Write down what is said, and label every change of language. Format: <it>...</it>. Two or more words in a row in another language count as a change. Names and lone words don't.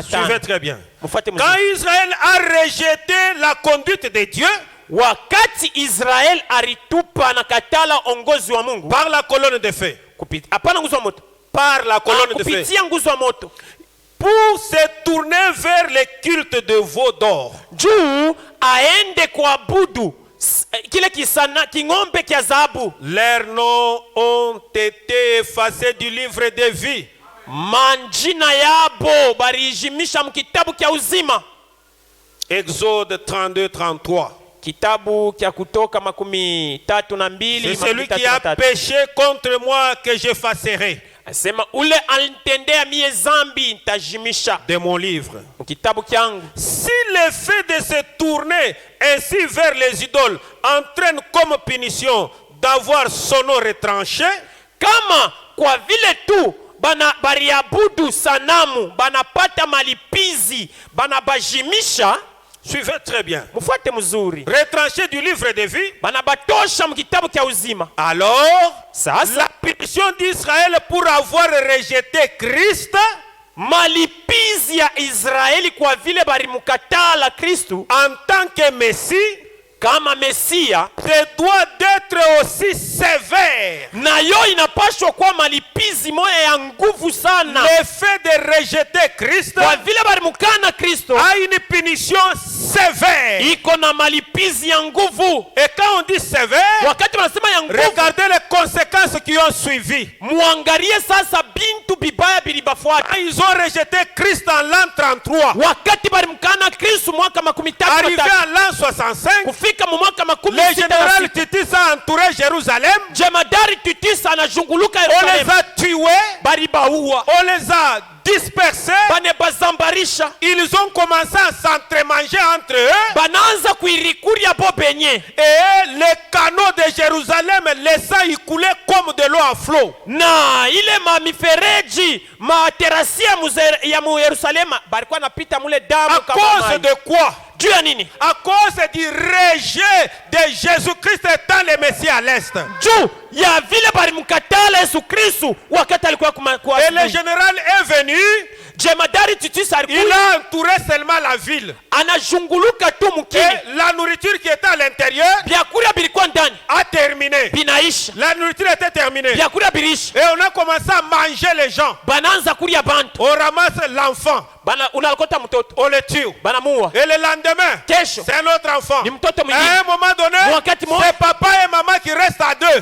<fr>Suivez très bien.</fr> <sw>Mfuate</sw> <fr>Quand</fr> <sw>mzuri.</sw> <fr>Israël a rejeté la conduite de Dieu</fr> <sw>Wakati Israel alitupa na katala ongozi wa Mungu</sw> <fr>par la colonne de feu,</fr> <sw>hapana nguzo wa moto,</sw> <fr>par la colonne de feu,</fr> <sw>kupitia nguzo wa moto,</sw> <fr>pour se tourner vers le culte de veau d'or,</fr> <sw>juu aende kuabudu kile kisana king'ombe kia dhahabu,</sw> <fr>leurs noms ont été effacés du livre de vie.</fr> <sw>manjina yabo barijimisha mkitabu kia uzima.</sw> <fr>Exode 32-33.</fr> <sw>Kitabu kia Kutoka 32.</sw> <fr>C'est celui qui a péché contre moi que j'effacerai</fr> <sw>Asema ule alitendea mie zambi nitajimisha</sw> <fr>de mon livre.</fr> <sw>mkitabu kyangu.</sw> <fr>Si le fait de se tourner ainsi vers les idoles entraîne comme punition d'avoir son nom retranché,</fr> <sw>Kama kwa vile tu bariabudu sanamu banapata malipizi banabajimisha,</sw> <fr>suivez très bien,</fr> <sw>mufuate mzuri,</sw> <fr>retranché du livre de vie,</fr> <sw>banabatosha mkitabu kia uzima.</sw> <fr>alors</fr> <sw>Sasa</sw> <fr>la punition d'Israël pour avoir rejeté Christ</fr> <sw>malipizi ya Israeli kwa vile barimukatala Kristu</sw> <fr>en tant que Messie</fr> <sw>kama Mesia,</sw> <fr>se doit d'être aussi sévère.</fr> <sw>nayo inapashwa kwa malipizi moya ya nguvu sana.</sw> <fr>Le fait de rejeter Christ</fr> <sw>Kwa vile barimukana Kristo</sw> <fr>a une punition sévère.</fr> <sw>iko na malipizi ya nguvu.</sw> <fr>Et quand on dit sévère,</fr> <sw>Wakati wanasema ya nguvu,</sw> <fr>regardez les conséquences qui ont suivi.</fr> <sw>muangalie sasa bintu bibaya bilibafuata.</sw> <fr>Ils ont rejeté Christ en l'an 33.</fr> <sw>Wakati barimukana Kristo mwaka 33,</sw> <fr>Arrivé à l'an 65,</fr> <sw>kufika mu mwaka</sw> <fr>le général</fr> <sw>66,</sw> <fr>Titus a entouré Jérusalem.</fr> <sw>jemadari Titus anazunguluka</sw> <fr>On les</fr> <sw>Yerusalemu,</sw> <fr>a tués,</fr> <sw>baribaua</sw> <fr>on les a dispersés.</fr> <sw>bane bazambarisha,</sw> <fr>Ils ont commencé à s'entremanger entre eux.</fr> <sw>banaanza kuirikuria bo benye,</sw> <fr>Et les canaux de Jérusalem laissant y couler comme de l'eau à flot.</fr> <sw>na ile mamifereji materasi ya mu Yerusalema barikuwa napita mule damu</sw> <fr>À</fr> <sw>kama</sw> <fr>cause</fr> <sw>maji.</sw> <fr>de quoi?</fr> <sw>Juu ya nini?</sw> <fr>À cause du rejet de Jésus-Christ étant le Messie à l'Est.</fr> <sw>Juu ya vile barimukatala Yesu Kristu wakati alikuwa kwa</sw> <fr>Et le général est venu,</fr> <sw>jemadari Titus</sw> <fr>il</fr> <sw>alikuwa</sw> <fr>a entouré seulement la ville.</fr> <sw>anazunguluka tu mkini,</sw> <fr>Et la nourriture qui était à l'intérieur</fr> <sw>vyakula bilikuwa ndani</sw> <fr>a terminé.</fr> <sw>binaisha,</sw> <fr>La nourriture était terminée.</fr> <sw>vyakula bilisha,</sw> <fr>Et on a commencé à manger les gens.</fr> <sw>banaanza kulia bantu,</sw> <fr>On ramasse l'enfant,</fr> <sw>unalokota mtoto</sw> <fr>on le tue.</fr> <sw>banamuua.</sw> <fr>Et le lendemain,</fr> <sw>Kesho</sw> <fr>c'est un autre enfant.</fr> <sw>ni mtoto</sw> <fr>À</fr> <sw>mwingine,</sw> <fr>un moment donné,</fr> <sw>Wakati mo-</sw> <fr>c'est papa et maman qui restent à deux.</fr>